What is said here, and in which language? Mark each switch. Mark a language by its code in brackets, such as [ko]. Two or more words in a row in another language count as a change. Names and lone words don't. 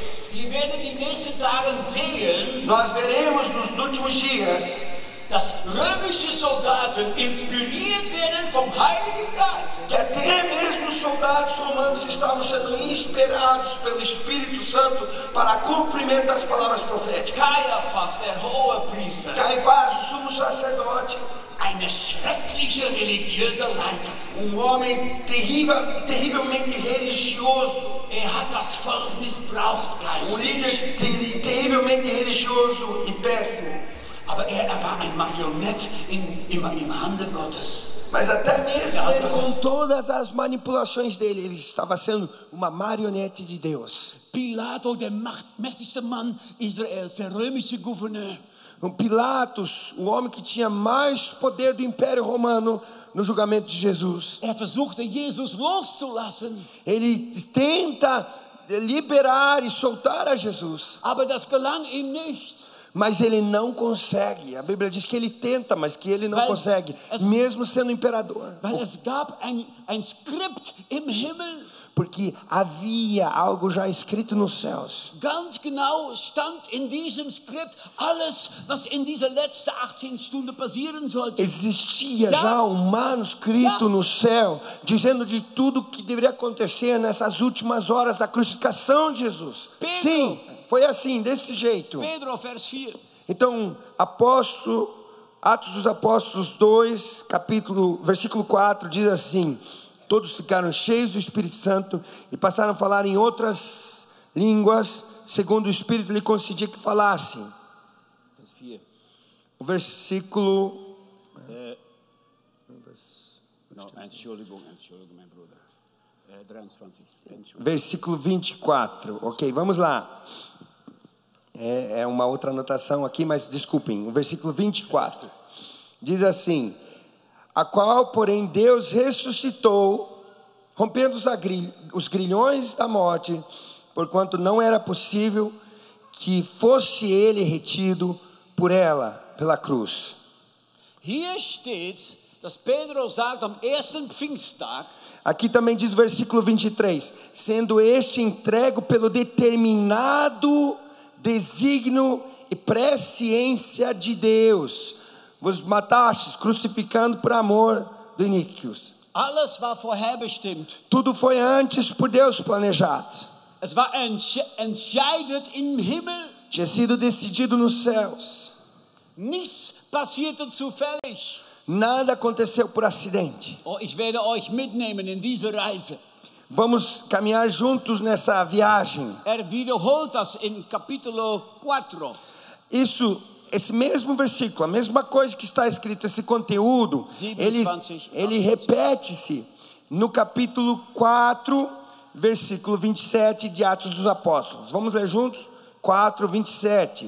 [de] Wir werden die nächsten Tage sehen, [pt] Nós veremos nos últimos dias [de] dass römische Soldaten inspiriert werden vom Heiligen Geist. [pt] que até mesmo os soldados romanos estavam sendo inspirados pelo Espírito Santo para cumprimento das palavras proféticas. [de] Caiaphas, der Hohepriester, [pt] Caifás, o sumo sacerdote, [de] eine schreckliche religiöse Leiter. [pt] homem terrivelmente religioso, [de] Hat das Volk missbraucht [pt] líder [de] geistlich. [pt] terrivelmente religioso e péssimo. [de] Aber er war ein Marionett im Handel Gottes. [pt] Mas até mesmo ele, com todas as manipulações dele, ele estava sendo uma marionete de Deus. [de] Pilato, der mächtigste Mann Israels, der römische Gouverneur. [pt] Pilatos, o homem que tinha mais poder do Império Romano no julgamento de Jesus. [de] Versuchte Jesus loszulassen. [pt] Ele tenta liberar e soltar a Jesus, [de] Aber das gelang ihm nicht. [pt] mas ele não consegue. A Bíblia diz que ele tenta, mas que ele não consegue, mesmo sendo imperador. [de] Weil es gab ein Skript im Himmel. [pt] Porque havia algo já escrito nos céus. [de] Ganz genau stand in diesem Skript alles, was in dieser letzten 18 Stunden passieren sollte. [pt] Existia já um manuscrito no céu, dizendo de tudo que deveria acontecer nessas últimas horas da crucificação de Jesus. Pedro. Sim, foi assim, desse jeito. [de] Pedro, Vers 4. [pt] Então, Atos dos Apóstolos 2, versículo 4, diz assim: todos ficaram cheios do Espírito Santo e passaram a falar em outras línguas, segundo o Espírito lhe concedia que falassem. [de] Vers 4. [pt] O versículo... [de] Entschuldigung, mein Bruder. [pt] 23. Versículo 24. Ok, vamos lá. É uma outra anotação aqui, mas desculpem. O versículo 24 diz assim: a qual, porém, Deus ressuscitou, rompendo os grilhões da morte, porquanto não era possível que fosse ele retido por ela. pela cruz. [de] Hier steht, dass Petrus sagt am ersten Pfingsttag, [pt] Aqui também diz o versículo 23, sendo este entregue pelo determinado desígnio e presciência de Deus, vos matastes, crucificando por amor do Iníquos. [de] alles war vorherbestimmt. [pt] Tudo foi antes por Deus planejado. [de] Es war entscheidet im Himmel. [pt] Tinha sido decidido nos céus. [de] Nichts passierte zufällig. [pt] Nada aconteceu por acidente. [de] Oh, ich werde euch mitnehmen in diese Reise. [pt] Vamos caminhar juntos nessa viagem. [de] Wiederholt das in Capítulo 4. [pt] Esse mesmo versículo, a mesma coisa que está escrito, esse conteúdo, 27, ele repete-se no capítulo 4, versículo 27 de Atos dos Apóstolos. Vamos ler juntos? 4, 27.